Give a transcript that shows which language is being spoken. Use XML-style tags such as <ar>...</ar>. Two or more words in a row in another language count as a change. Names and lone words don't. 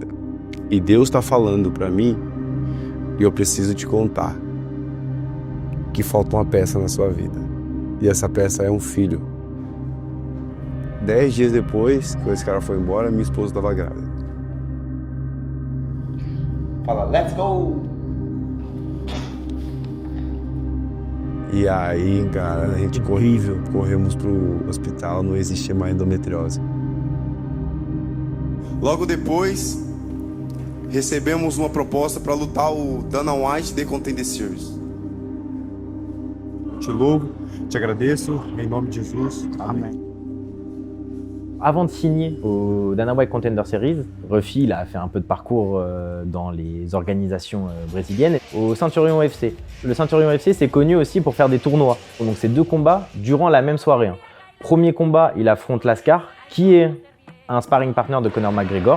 <pt>E Deus está falando pra mim e eu preciso te contar que falta uma peça na sua vida. E essa peça é um filho. 10 dias depois que esse cara foi embora, minha esposa estava grávida. Fala,</pt> <en>let's go!</en> <pt>E aí, cara, a gente corremos pro hospital, não existia mais endometriose. Logo depois, recebemos uma proposta para lutar o Dana White The Contender Series. Te louvo, te agradeço, em nome de Jesus. Amém.</pt> <fr>Avant de signer au Dana White Contender Series, Ruffi il a fait un peu de parcours dans les organisations brésiliennes. Au Centurion UFC. Le Centurion UFC, c'est connu aussi pour faire des tournois. Donc c'est 2 combats durant la même soirée. Premier combat, il affronte Lascar, qui est un</fr> <en>sparring partner</en> <fr>de Conor McGregor.</fr>